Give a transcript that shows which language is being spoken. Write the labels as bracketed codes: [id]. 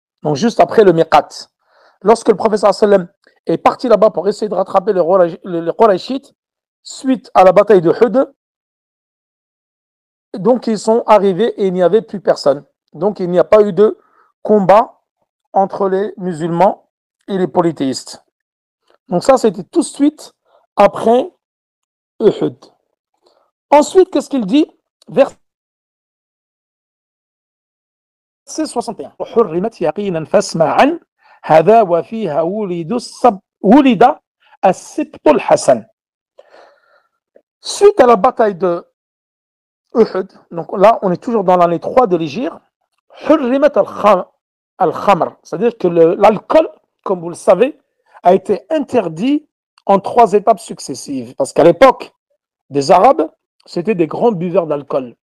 [fr] Donc, juste après le Miqat. Lorsque le prophète sallam est parti là-bas pour essayer de rattraper les Qurayshites, suite à la bataille de Uhud, donc ils sont arrivés et il n'y avait plus personne. Donc il n'y a pas eu de combat entre les musulmans et les polythéistes. Donc ça, c'était tout de suite après Uhud. Ensuite, qu'est-ce qu'il dit? Verset 61. [ar] حرمت يقينا فاسمع عن هذا وفيها ولد السبط الحسن. [fr] Suite à la bataille de Uhud, donc là on est toujours dans l'année 3 de l'Hégire, [ar] Hurrimat al-Khamr, [fr] c'est-à-dire que l'alcool, comme vous le savez, a été interdit en 3 étapes successives. Parce qu'à l'époque des Arabes, c'était des grands buveurs d'alcool.